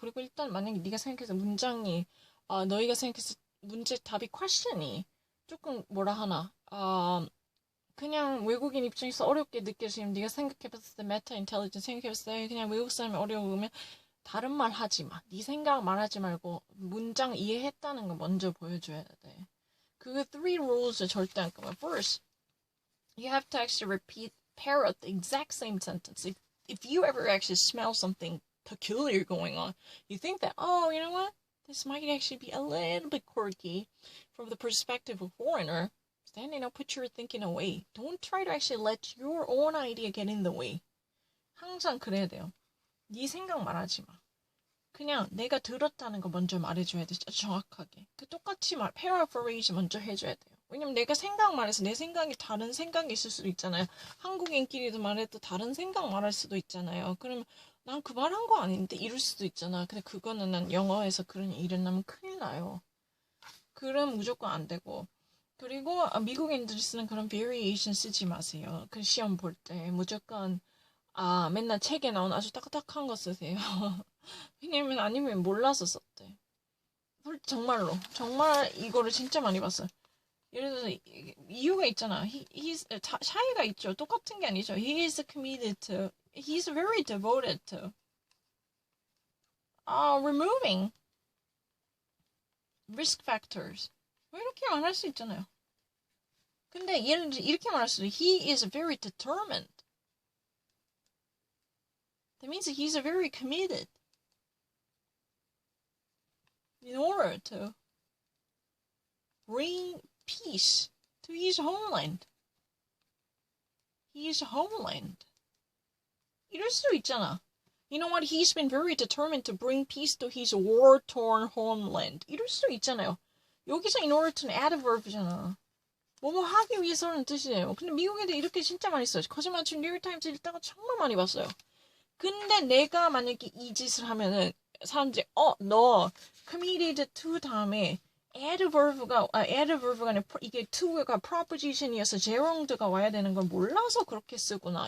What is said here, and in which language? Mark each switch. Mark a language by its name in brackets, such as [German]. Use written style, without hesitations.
[Korean] 그리고 일단 만약에 네가 생각해서 문장이 너희가 생각해서 문제 답이 퀘션이 조금 뭐라 하나 그냥 외국인 입장에서 어렵게 느껴지면 네가 생각해봤을 때 메타 인텔리전스 생각해봤을 때 그냥 외국 사람이 어려우면 다른 말 하지 마. 네 생각 말하지 말고 문장 이해했다는 거 먼저 보여줘야 돼. 그 three rules 절대 안 까먹어. [English] First, you have to actually repeat, parrot the exact same sentence. If you ever actually smell something peculiar going on, you think that, oh, you know what? This might actually be a little bit quirky from the perspective of a foreigner. Then, put your thinking away. Don't try to actually let your own idea get in the way. [Korean] 항상 그래야 돼요. 네 생각 말하지 마. 그냥 내가 들었다는 거 먼저 말해줘야 돼. 정확하게. 똑같이 paraphrase 먼저 해줘야 돼요. 왜냐면 내가 생각 말해서 내 생각이 다른 생각이 있을 수도 있잖아요. 한국인끼리도 말해도 다른 생각 말할 수도 있잖아요. 그러면 난 그 말 한 거 아닌데 이럴 수도 있잖아. 근데 그거는 난 영어에서 그런 일이 일어나면 큰일 나요. 그럼 무조건 안 되고. 그리고 미국인들이 쓰는 그런 variation 쓰지 마세요. 그 시험 볼 때 무조건 맨날 책에 나온 아주 딱딱한 거 쓰세요. 왜냐면 아니면 몰라서 썼대. 정말로 정말 이거를 진짜 많이 봤어요. 예를 들어서 이유가 있잖아. 차이가 있죠. 똑같은 게 아니죠. [English] He is committed to. He's very devoted to. Removing risk factors. [Korean] 뭐 이렇게 말할 수 있잖아요. 근데 예를 들어 이렇게 말할 수도 [English] He is very determined. That means he's very committed in order to bring peace to his homeland. His homeland. [Korean] 이럴 수도 있잖아. [English] You know what? He's been very determined to bring peace to his war-torn homeland. [Korean] 이럴 수도 있잖아요. 여기서 in order to는 adverb잖아. 뭐뭐 하기 위해서는 뜻이에요. 근데 미국 애들 이렇게 진짜 많이 써요. 거짓말 치고 뉴욕타임즈 읽다가 정말 많이 봤어요. 근데 내가 만약에 이 짓을 하면은 사람들이 너 committed to 다음에 adverb가 아니라 이게 to가 proposition이어서 gerund가 와야 되는 걸 몰라서 그렇게 쓰구나.